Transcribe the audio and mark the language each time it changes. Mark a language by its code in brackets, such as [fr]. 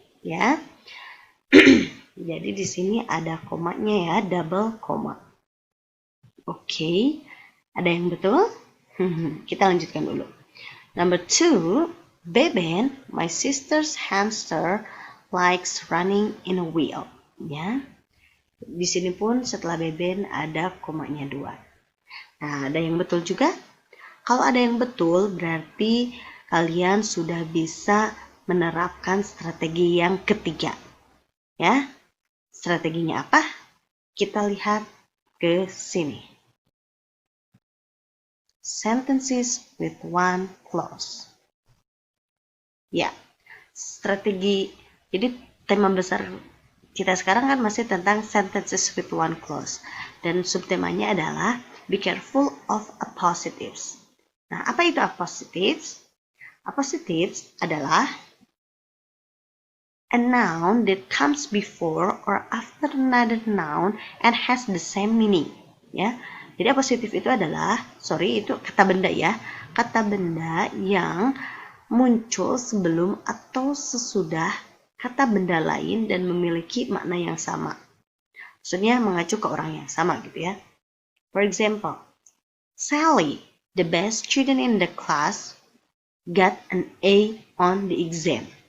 [id] Ya. Jadi di sini ada komanya ya, double koma. Oke, ada yang betul? Kita lanjutkan dulu. [en] Number 2, Beben, my sister's hamster, likes running in a wheel. [id] Ya. Di sini pun setelah Beben ada komanya 2. Nah, ada yang betul juga? Kalau ada yang betul, berarti kalian sudah bisa menerapkan strategi yang ketiga. Ya. Strateginya apa? Kita lihat ke sini. [en] Sentences with one clause. [id] Ya, strategi. Jadi tema besar kita sekarang kan masih tentang [en] sentences with one clause. [id] Dan subtemanya adalah [en] be careful of appositives. [id] Nah, apa itu appositives? [en] Appositives adalah a noun that comes before or after another noun and has the same meaning. [id] Ya. Jadi appositif itu adalah, itu kata benda ya. Kata benda yang muncul sebelum atau sesudah kata benda lain dan memiliki makna yang sama. Maksudnya mengacu ke orang yang sama gitu ya. [en] For example, Sally, the best student in the class, got an A on the exam.